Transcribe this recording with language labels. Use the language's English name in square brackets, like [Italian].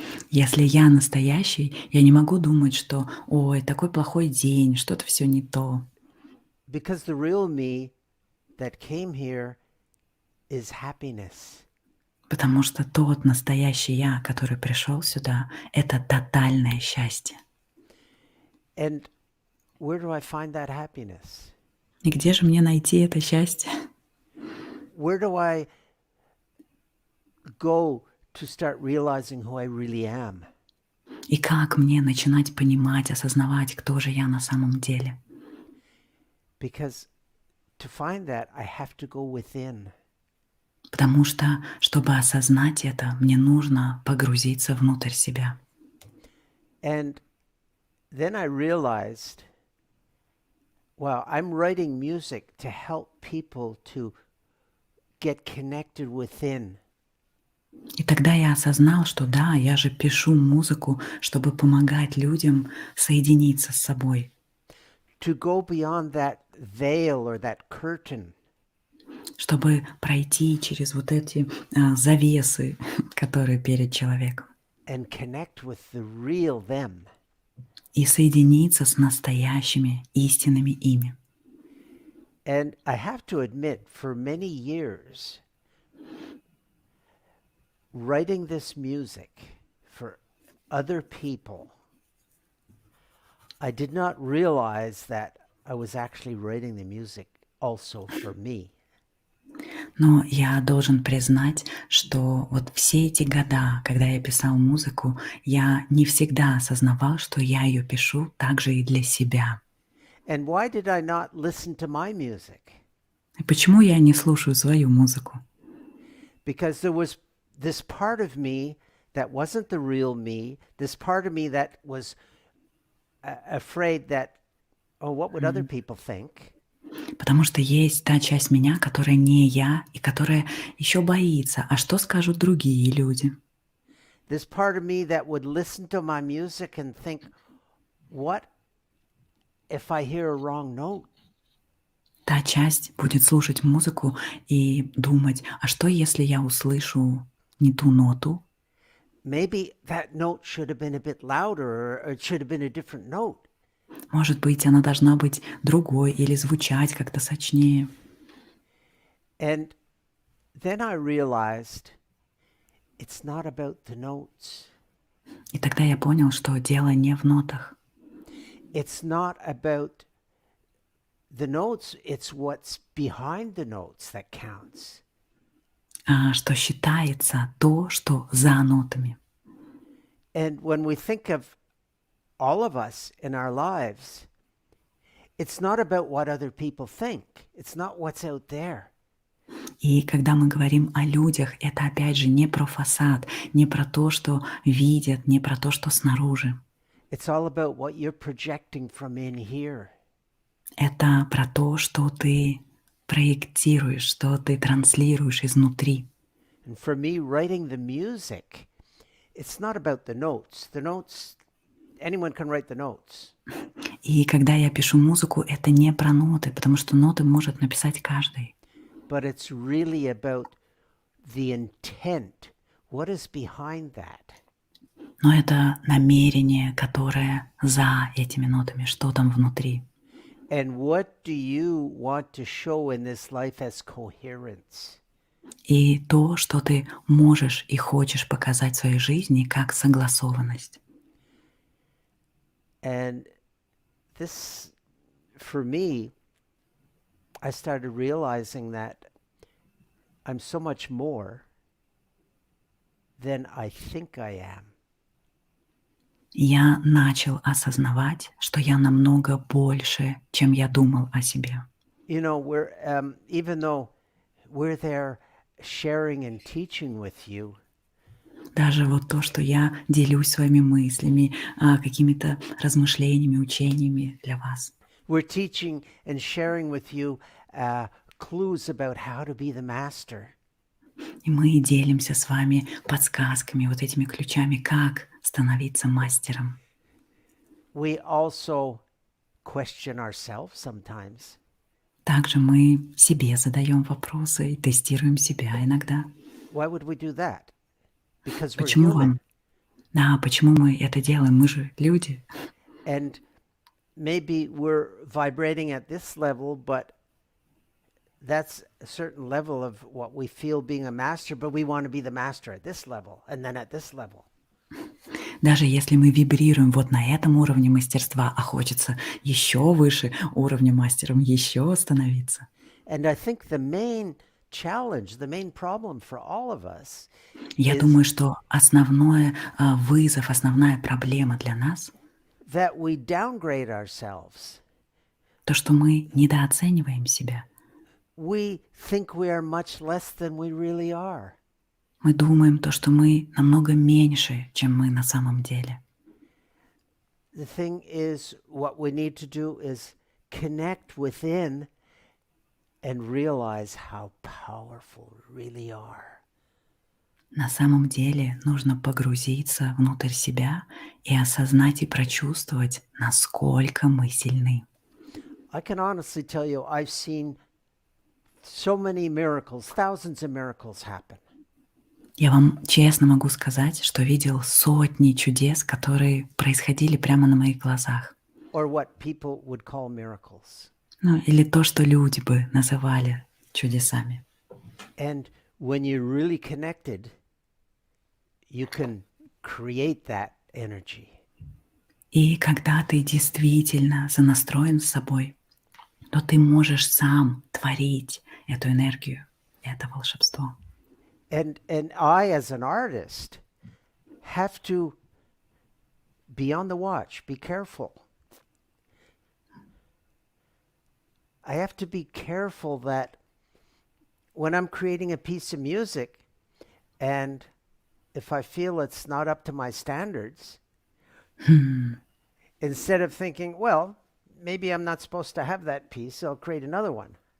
[Russian] Если я настоящий, я не могу думать, что «Ой, такой плохой день, что-то все не то». [English] Because the real me that came here is happiness. [Russian] Потому что тот настоящий я, который пришел сюда, это тотальное счастье. [English] And where do I find that happiness? [Russian] И где же мне найти это счастье? [English] Where do I go to start realizing who I really am? [Russian] И как мне начинать понимать, осознавать, кто же я на самом деле? [English] Because to find that, I have to go within. [Russian] Потому что, чтобы осознать это, мне нужно погрузиться внутрь себя. [English] And then I realized, wow, I'm writing music to help people to get connected within. [Russian] И тогда я осознал, что да, я же пишу музыку, чтобы помогать людям соединиться с собой. [English] To go beyond that veil or that curtain. [Russian] Чтобы пройти через вот эти завесы, которые перед человеком. [English] And connect with the real them. [Russian] И соединиться с настоящими, истинными ими. [English] And I have to admit, for many years, writing this music for other people, I did not realize that I was actually writing the music also for me. [Russian] Но я должен признать, что вот все эти года, когда я писал музыку, я не всегда осознавал, что я ее пишу также и для себя. [English] And why did I not listen to my music? [Russian] И почему я не слушаю свою музыку? [English] Because there was this part of me that wasn't the real me, this part of me that was afraid that, oh, what would other people think? [Russian] Потому что есть та часть меня, которая не я, и которая еще боится, а что скажут другие люди? [English] This part of me that would listen to my music and think, what if I hear a wrong note? [Russian] Та часть будет слушать музыку и думать, а что если я услышу не ту ноту? [English] Maybe that note should have been a bit louder, or it should have been a different note. [Russian] Может быть, она должна быть другой или звучать как-то сочнее. [English] And then I realized it's not about the notes. [Russian] И тогда я понял, что дело не в нотах. [English] It's not about the notes, it's what's behind the notes that counts. [Russian] А что считается то, что за нотами. [English] And when we think of all of us in our lives, it's not about what other people think. It's not what's out there. [Russian] И когда мы говорим о людях, это опять же не про фасад, не про то, что видят, не про то, что снаружи. [English] It's all about what you're projecting from in here. [Russian] Это про то, что ты проектируешь, что ты транслируешь изнутри. [English] And for me, writing the music, it's not about the notes. The notes, anyone can write the notes. [Russian] И когда я пишу музыку, это не про ноты, потому что ноты может написать каждый. [English] But it's really about the intent. What is behind that? [Russian] Но это намерение, которое за этими нотами, что там внутри. [English] And what do you want to show in this life as coherence? [Russian] И то, что ты можешь и хочешь показать в своей жизни как согласованность. [English] And this, for me, I started realizing that I'm so much more than I think I am. [Russian] Я начал осознавать, что я намного больше, чем я думал о себе. [English] You know, even though we're there sharing and teaching with you, [Russian] Даже вот то, что я делюсь своими мыслями, какими-то размышлениями, учениями для вас. [English] we're teaching and sharing with you clues about how to be the master. [Russian] И мы делимся с вами подсказками, вот этими ключами, как становиться мастером. [English] We also question ourselves sometimes. [Russian] Также мы себе задаем вопросы и тестируем себя иногда. [English] Why would we do that? Because we're [Russian] Почему [English] human. [Russian] вам? Да, почему мы это делаем? Мы же люди. [English] And maybe we're vibrating at this level, but that's a certain level of what we feel being a master, but we want to be the master at this level and then at this level. [Russian] Даже если мы вибрируем вот на этом уровне мастерства, а хочется еще выше уровня мастером еще становиться. [English] And I think the main challenge, the main problem for all of us [Russian] Я [English] is [Russian] думаю, что основной вызов, основная проблема для нас [English] that we downgrade ourselves. [Russian] то, что мы недооцениваем себя. [English] We think we are much less than we really are. [Russian] Мы думаем то, что мы намного меньше, чем мы на самом деле. [English] The thing is, what we need to do is connect within and realize how powerful we really are. [Russian] На самом деле нужно погрузиться внутрь себя и осознать и прочувствовать, насколько мы сильны. [English] I can honestly tell you, I've seen so many miracles, thousands of miracles happen. [Russian] Я вам честно могу сказать, что видел сотни чудес, которые происходили прямо на моих глазах. [English] Or what people would call miracles. [Russian] Ну, или то, что люди бы называли чудесами. [English] And when you're really connected, you can create that energy. [Russian] И когда ты действительно сонастроен с собой, то ты можешь сам творить эту энергию, это волшебство. [English] And I, as an artist, have to be on the watch, be careful. I have to be careful that when I'm creating a piece of music, and if I feel it's not up to my standards, instead of thinking, well, maybe I'm not supposed to have that piece, I'll create another one.